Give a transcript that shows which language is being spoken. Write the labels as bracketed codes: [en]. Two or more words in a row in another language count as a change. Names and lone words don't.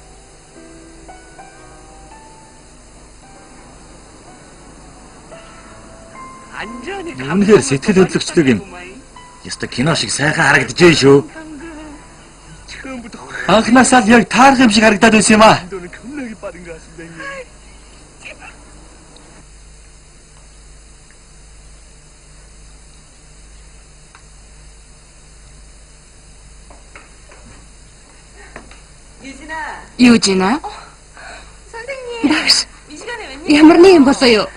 [mn] Үнэхээр сэтгэл хөдлөгчдөг юм. Яста кино шиг сайхан харагдажээ шүү. Анхнаасаа л яг таарах юм шиг харагдаад байсан юм аа. [ko] 너는 겁나게 빠른 것 같습니다. 형님. [mn] Юужина? Багш. Ямар нэг юм болоо юу?